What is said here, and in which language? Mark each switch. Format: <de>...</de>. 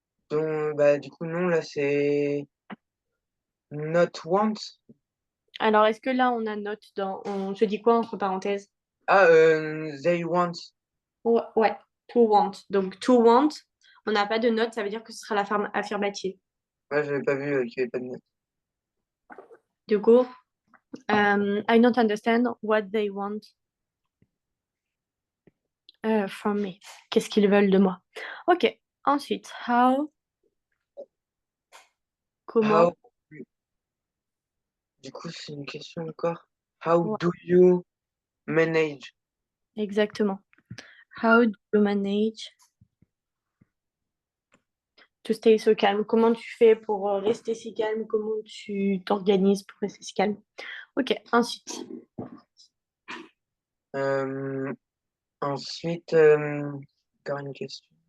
<fr>Bah, du coup, non, là, c'est not want. Alors, est-ce que là, on a note dans... On se dit quoi entre parenthèses?</fr> <en>Ah, they want.</en> <fr>Ouais, ouais, to want. Donc, to want, on n'a pas de note, ça veut dire que ce sera la forme affirmative. Ouais, j'avais pas vu qu'il y avait pas de not. Du coup,</fr> <en>I don't understand what they want from me.</en> <fr>Qu'est-ce qu'ils veulent de moi? Ok. Ensuite, how, comment. How, du coup, c'est une question encore.</fr> <en>How</en> <fr>Ouais,</fr> <en>do you manage?</en> <fr>exactement.</fr> <en>How do you manage to stay so calm?</en> <fr>Comment tu fais pour rester si calme? Comment tu t'organises pour rester si calme? Ok. Ensuite, Euh, ensuite, encore une question.</fr>